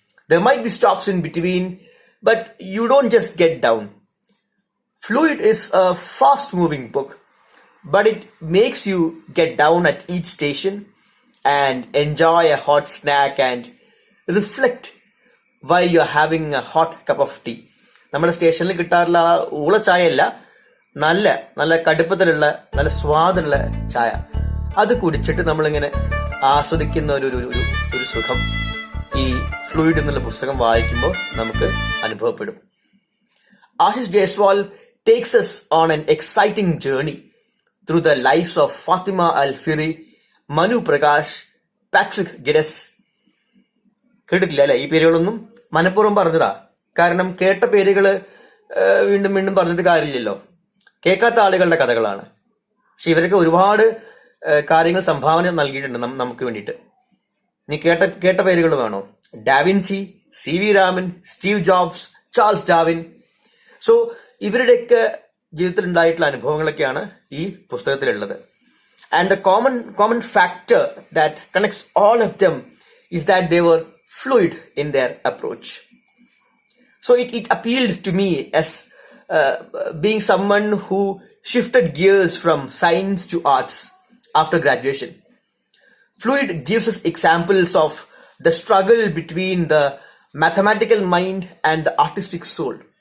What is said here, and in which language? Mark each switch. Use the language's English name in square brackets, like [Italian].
[English] There might be stops in between, but you don't just get down. Fluid is a fast moving book, but it makes you get down at each station and enjoy a hot snack and reflect while you're having a hot cup of tea. [Malayalam] നമ്മുടെ സ്റ്റേഷനിൽ കിട്ടാറുള്ള ഊള ചായ അല്ല, നല്ല കടുപ്പത്തിലുള്ള നല്ല സ്വാദുള്ള ചായ. അത് കുടിച്ചിട്ട് നമ്മളിങ്ങനെ ആസ്വദിക്കുന്ന ഒരു സുഖം. ഈ ഫ്ലൂയിഡ് എന്നുള്ള പുസ്തകം വായിക്കുമ്പോൾ നമുക്ക് അനുഭവപ്പെടും. [English] Ashish Jaiswal takes us on an exciting journey through the lives of Fatima Al-Firi, Manu Prakash, Patrick Geddes. [Malayalam] കേട്ടിട്ടില്ല അല്ലെ? ഈ പേരുകളൊന്നും മനഃപൂർവ്വം പറഞ്ഞതാ. കാരണം കേട്ട പേരുകള് വീണ്ടും വീണ്ടും പറഞ്ഞിട്ട് കാര്യമില്ലല്ലോ. കേൾക്കാത്ത ആളുകളുടെ കഥകളാണ്. പക്ഷെ ഇവരൊക്കെ ഒരുപാട് കാര്യങ്ങൾ സംഭാവന നൽകിയിട്ടുണ്ട് നമുക്ക് വേണ്ടിയിട്ട്. നീ കേട്ട പേരുകൾ വേണോ? Da Vinci, CV Raman, Steve jobs, Charles Darwin. So ഇവരുടെയൊക്കെ ജീവിതത്തിൽ ഉണ്ടായിട്ടുള്ള അനുഭവങ്ങളൊക്കെയാണ് ഈ പുസ്തകത്തിലുള്ളത്. [English] And the common factor that connects all of them is that they were fluid in their approach. So it appealed to me as being someone who shifted gears from science to arts after graduation. Fluid gives us examples of the struggle between the mathematical mind and the artistic soul.